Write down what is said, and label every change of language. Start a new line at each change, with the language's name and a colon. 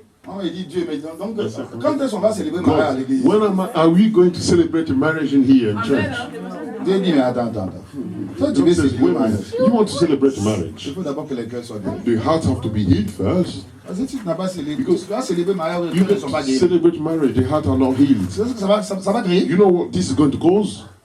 French: On m'a dit Dieu, mais donc, quand est-ce qu'on va célébrer Marie à
English: God,
French: l'église?
English: when are we going to celebrate a marriage in here in church?
French: Dieu dit, mais attends. Toi, tu veux
English: God says,
French: célébrer
English: wait a
French: Marie.
English: minute. You want to celebrate a marriage?
French: Il faut d'abord que les cœurs soient guéris.
English: The hearts have to be healed first.
French: Parce que si tu n'as pas célébré, tu vas célébrer Marie, les
English: You
French: cœurs ne sont pas
English: can
French: guéris.
English: celebrate marriage, the hearts are not healed.
French: C'est ce que ça va créer.
English: You know what this is going to cause?